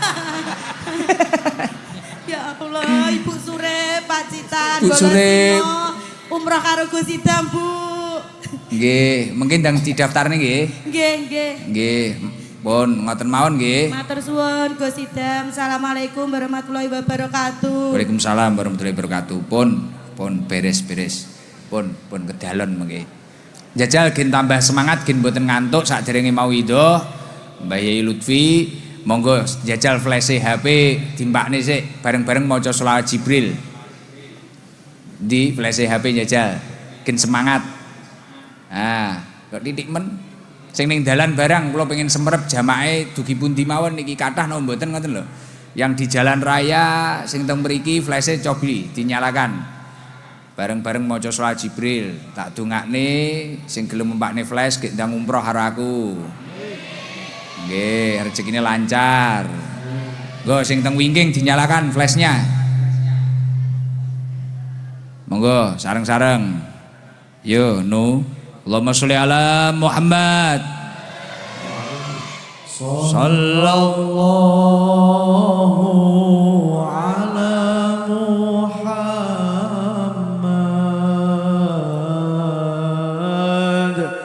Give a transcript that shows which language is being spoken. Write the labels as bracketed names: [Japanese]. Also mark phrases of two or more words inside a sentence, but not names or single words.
[Arabic] يا الله, [Javanese] Ibu Sure, Pacitan, Bu Surip. umroh karo Gus Idam, Bu. Nggih, mungkin ndang didaftarne nggih. Nggih, nggih. Nggih. Pun ngoten mawon nggih. Matur suwun Gus Idam. [Arabic] السلام عليكم ورحمة الله وبركاته. وعليكم السلام ورحمة الله وبركاته. [Javanese] Pun beres-beres. Pun kedalon mengke. Jajal gen tambah semangat gen mboten ngantuk sakderenge mau ido. Mbah Yai Lutfi, monggo jajal flash HP dimbakne sik bareng-bareng maca selawat Jibril. Di flash HP jajal. Gen semangat. Ah, kok titik men sing ning dalan barang kula pengen semerep jamae dugi pundi mawon niki kathah napa mboten ngoten lho. [Indonesian] Yang di jalan raya [Javanese] sing teng mriki flash-e cobi dinyalakan. Bareng-bareng maca selawat Jibril, tak dongakne sing gelem mbakne flash gek ndang umroh karo aku. Nggih, rezekine lancar. Nggo sing teng wingking dinyalakan flashnya. Monggo sareng-sareng. [Arabic] Yo, nu. اللهم صل على محمد. صلى الله على محمد.